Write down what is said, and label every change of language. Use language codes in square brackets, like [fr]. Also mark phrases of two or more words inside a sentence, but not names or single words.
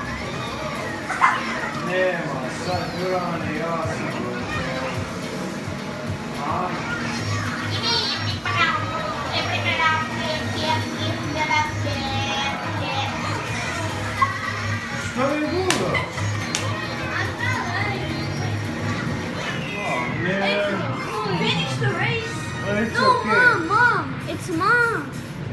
[hr] Nema, sad Durane, ja sam. A? Što je gudo? [en] I'm not letting you. Oh, man. Finish the race. Well, it's No, okay. Mom. It's Mom.